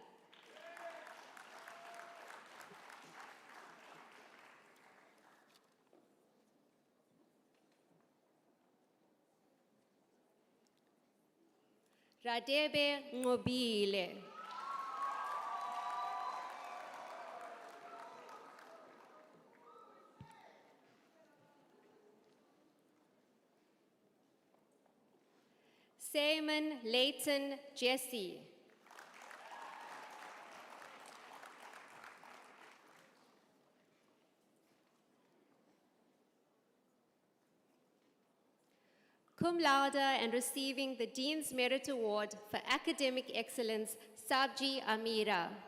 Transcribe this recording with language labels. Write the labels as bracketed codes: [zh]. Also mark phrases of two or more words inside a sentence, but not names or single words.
[en] Radebe Ngobile. Simon Leighton Jesse. [la] Cum laude [en] and receiving the Dean's Merit Award for Academic Excellence, Sabji Amira.